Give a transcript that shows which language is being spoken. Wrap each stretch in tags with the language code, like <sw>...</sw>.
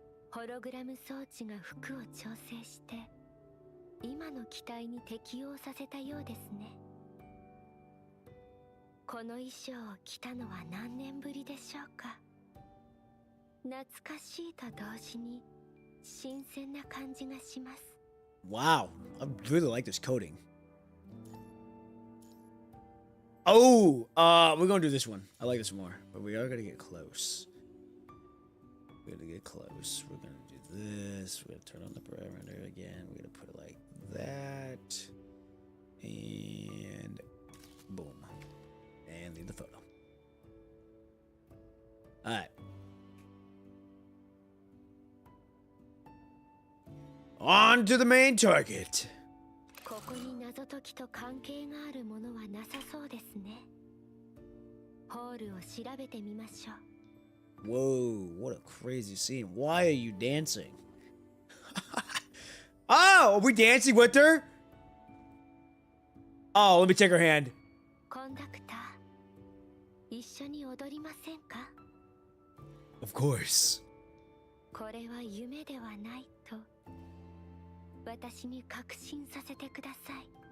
<ja>ホログラム装置が服を調整して今の機体に適応させたようですね。この衣装を着たのは何年ぶりでしょうか。懐かしいと同時に新鮮な感じがします。</ja> <en>Wow, I really like this coding. Oh, we're gonna do this one. I like this more, but we are gonna get close. We're gonna get close. We're gonna do this. We're gonna turn on the parameter again. We're gonna put it like that, and boom, and leave the photo. All right. On to the main target.</en> <ja>ここに謎解きと関係があるものはなさそうですね。ホールを調べてみましょう。</ja> <en>Whoa, what a crazy scene. Why are you dancing? Oh, are we dancing with her? Oh, let me take her hand.</en> <ja>コンダクター、一緒に踊りませんか？</ja> <en>Of course.</en> <ja>これは夢ではないと私に確信させてください。</ja>